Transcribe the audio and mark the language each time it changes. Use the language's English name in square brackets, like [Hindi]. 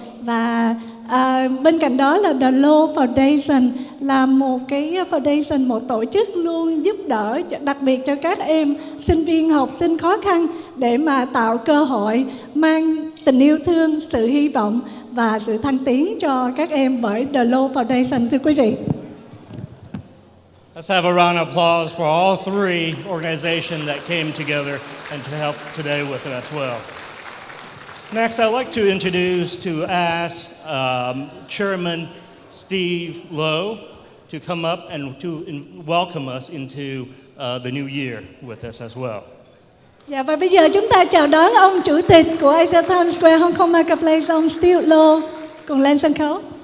[Vietnamese] Và bên cạnh đó là The Law Foundation là một cái foundation, một tổ chức luôn giúp đỡ đặc biệt cho các em sinh viên học sinh khó khăn để mà tạo cơ hội mang tình yêu thương, sự hy vọng và sự thăng tiến cho các em bởi The Law Foundation. Thưa quý vị. [English] Let's have a round of applause for all three organizations that came together and to help today with it as well. Next, I'd like to introduce, to ask Chairman Steve Lowe to come up and to welcome us into the new year with us as well. [Vietnamese] Dạ, và bây giờ chúng ta chào đón ông Chủ tịch của Asia Times Square Hong Kong Marketplace, ông Steve Lowe, cùng lên sân khấu.